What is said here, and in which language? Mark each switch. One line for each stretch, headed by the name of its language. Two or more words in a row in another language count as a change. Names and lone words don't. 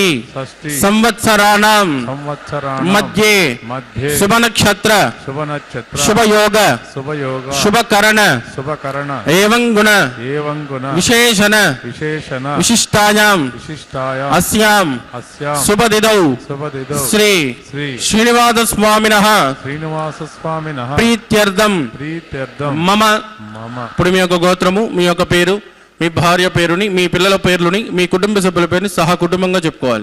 Sanskrit: संवत्सराणां मध्ये शुभ नक्षत्र शुभयोग शुभकरण एवं गुण विशेषण विशिष्टायां अस्यां शुभदिनौ श्री श्रीनिवास स्वामिनः प्रीत्यर्थं मम
Telugu: ఇప్పుడు మీ యొక్క గోత్రము మీ యొక్క పేరు మీ భార్య పేరుని మీ పిల్లల పేర్లుని మీ కుటుంబ సభ్యుల పేరుని సహా కుటుంబంగా చెప్పుకోవాలి.